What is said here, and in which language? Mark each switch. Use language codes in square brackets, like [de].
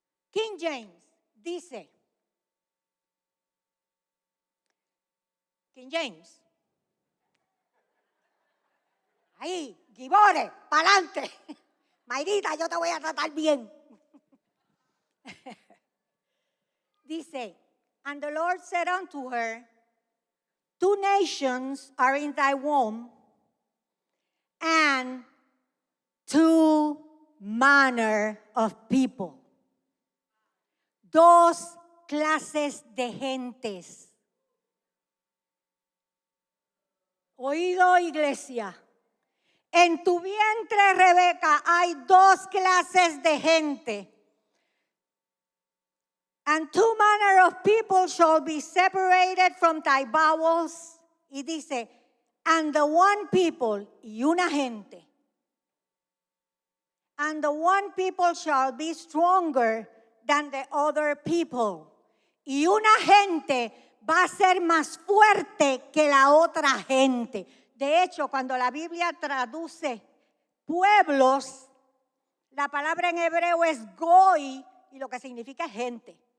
[es] King James dice, King James, ahí, Gibore, pa'lante. Mayrita, yo te voy a tratar bien. [en] Dice, and the Lord said unto her, 2 nations are in thy womb, and 2 manner of people. [es] 2 clases de gentes. Oído, iglesia. En tu vientre, Rebeca, hay 2 clases de gente. [en] And 2 manner of people shall be separated from thy bowels. [es] Y dice, [en] and the one people, [es] y una gente. [en] And the one people shall be stronger than the other people. [es] Y una gente va a ser más fuerte que la otra gente. De hecho, cuando la Biblia traduce pueblos, la palabra en hebreo es goy y lo que significa es gente.